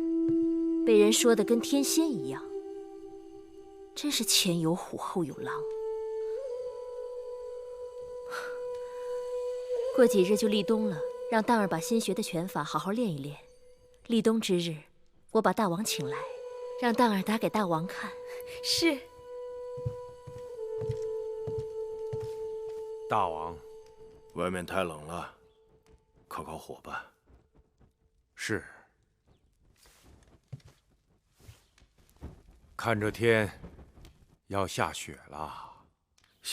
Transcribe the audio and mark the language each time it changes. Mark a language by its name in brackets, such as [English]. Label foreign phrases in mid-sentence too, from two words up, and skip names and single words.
[Chinese] 被人說的跟天仙一樣，真是前有虎後有狼。過幾日就立冬了，讓當兒把新學的拳法好好練一練。立冬之日，我把大王請來，讓當兒打給大王看。是。大王，外面太冷了，烤烤火吧。是。看这天，要下雪了。